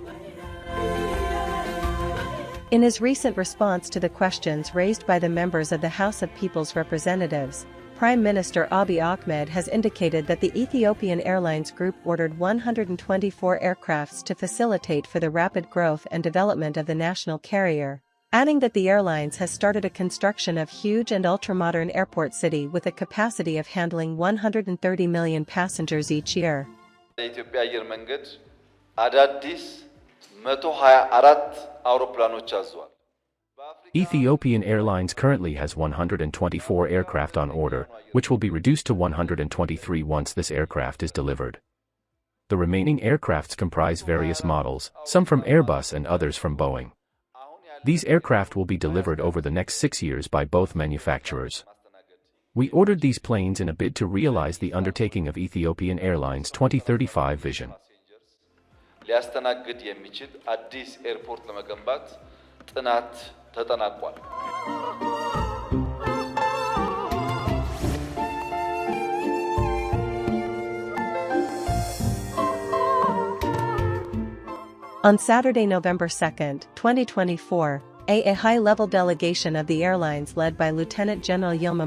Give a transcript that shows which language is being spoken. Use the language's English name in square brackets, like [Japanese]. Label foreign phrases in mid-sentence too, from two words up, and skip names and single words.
[English] In his recent response to the questions raised by the members of the House of People's Representatives, Prime Minister Abiy Ahmed has indicated that the Ethiopian Airlines Group ordered 124 aircrafts to facilitate for the rapid growth and development of the national carrier, adding that the airlines has started a construction of huge and ultra-modern airport city with a capacity of handling 130 million passengers each year. [Amharic] የኢትዮጵያ አየር መንገድ አዳዲስ 124 አውሮፕላኖች አዟል። [English] Ethiopian Airlines currently has 124 aircraft on order, which will be reduced to 123 once this aircraft is delivered. The remaining aircrafts comprise various models, some from Airbus and others from Boeing. These aircraft will be delivered over the next 6 years by both manufacturers. We ordered these planes in a bid to realize the undertaking of Ethiopian Airlines' 2035 vision. [Amharic] ሊያስተናግድ የሚችል አዲስ ኤርፖርት ለመገንባት ጥናት ተጠናቋል። [English] On Saturday, November 2, 2024, a high-level delegation of the airlines led by Lieutenant General Yilma